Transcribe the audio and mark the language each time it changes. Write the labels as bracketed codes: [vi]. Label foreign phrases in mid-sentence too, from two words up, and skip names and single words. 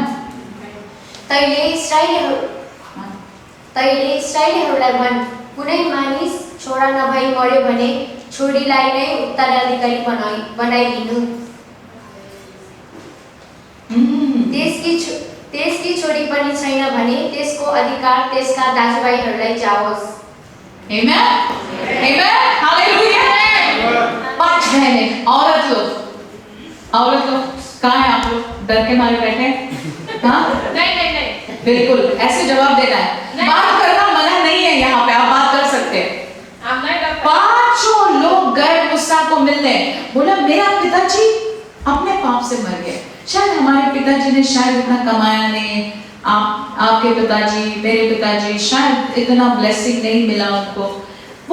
[ne] तैले इस्राएलीहरूलाई भन्, कुनै मानिस छोरा नभई मर्यो भने छोरीलाई नै उत्तराधिकारी बनाइदिनु। त्यसकी छोरी पनि छैन भने त्यसको अधिकार त्यसका दाजुभाइहरूलाई जाओस्। आमेन। हालेलुया। [hi] 5 बहनें, औरत लोग कहाँ है आप लोग? डर के मारे बैठे? हाँ? नहीं, बिल्कुल ऐसे जवाब देना है। बात करना मना नहीं है, यहाँ पे आप बात कर सकते हैं। 5 लोग गए मूसा को मिलने, बोला मेरा पिताजी अपने पाप से मर गए, शायद हमारे पिताजी ने शायद इतना कमाया नहीं, आपके पिताजी, मेरे पिताजी शायद इतना ब्लेसिंग नहीं मिला उनको,